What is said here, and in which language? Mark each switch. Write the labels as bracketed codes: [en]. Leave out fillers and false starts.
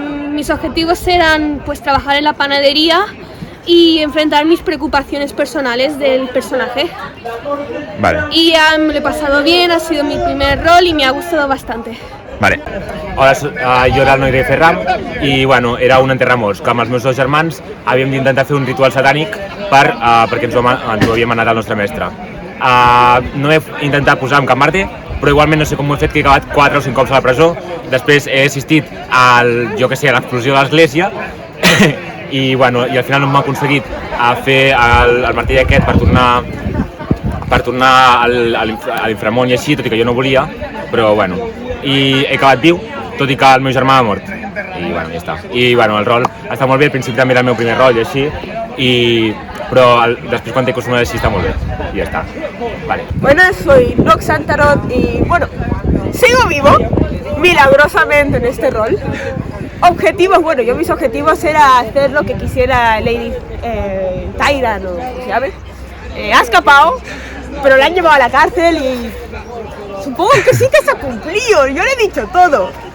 [es] Mis objetivos eran pues trabajar en la panadería y enfrentar mis preocupaciones personales del personaje. Vale. Y ya me lo he pasado bien, ha sido mi primer rol y me ha gustado bastante. Vale. [ca] Hola, jo era el Noire Ferram i bueno, era un enterramors que amb els meus dos germans havíem d'intentar fer un ritual satànic perquè ens ho havia manat el nostre mestre. No he intentat posar amb cap Marte, però igualment no sé com ho he fet, que he acabat 4 o 5 cops a la presó. Després he assistit a l'explosió de l'església i bueno, i al final no m'ha aconseguit a fer el martell aquest per tornar a l'inframón i així, tot i que jo no volia, però bueno, i he acabat viu, tot i que el meu germà ha mort. I bueno, ja està. I bueno, el rol està molt bé, al principi també era el meu primer rol i així, però després quan t'he acostumat així està molt bé. [es] Y ya está. Vale. Bueno, soy Roxanne Tarot y bueno, sigo vivo milagrosamente en este rol. Objetivos, bueno, mis objetivos era hacer lo que quisiera Lady Tyrant, o ¿cómo se llama? Ha escapado, pero la han llevado a la cárcel y supongo que sí que se ha cumplido, yo le he dicho todo.